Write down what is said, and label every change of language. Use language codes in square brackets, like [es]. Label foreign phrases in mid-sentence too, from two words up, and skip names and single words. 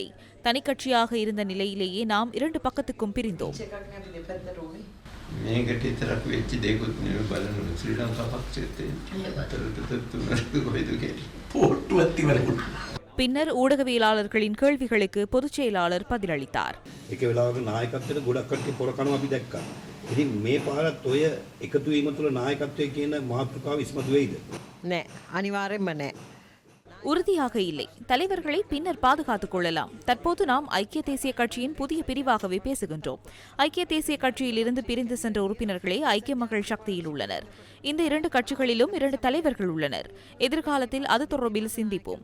[ta] தனிக்கட்சியாக இருந்த நிலையிலேயே நாம் இரண்டு பக்கத்துக்கும் பிரிந்தோம். பின்னர் ஊடகவியலாளர்களின் கேள்விகளுக்கு பொதுச் செயலாளர் பதிலளித்தார். [si] ඉතින් මේ පාරත් ඔය එකතු වීම තුළ නායකත්වය කියන මාතෘකාව ඉස්මතු වෙයිද? නෑ අනිවාර්යෙන්ම නෑ. [ta] உறுதியாக இல்லை. தலைவர்களை பின்னர் பாதுகாத்துக் கொள்ளலாம். தற்போது நாம் ஐக்கிய தேசிய கட்சியின் புதிய பிரிவாகவே பேசுகின்றோம். ஐக்கிய தேசிய கட்சியிலிருந்து பிரிந்து சென்ற உறுப்பினர்களே ஐக்கிய மக்கள் சக்தியில் உள்ளனர். இந்த இரண்டு கட்சிகளிலும் இரண்டு தலைவர்கள் உள்ளனர். எதிர்காலத்தில் அது தொடர்பில் சிந்திப்போம்.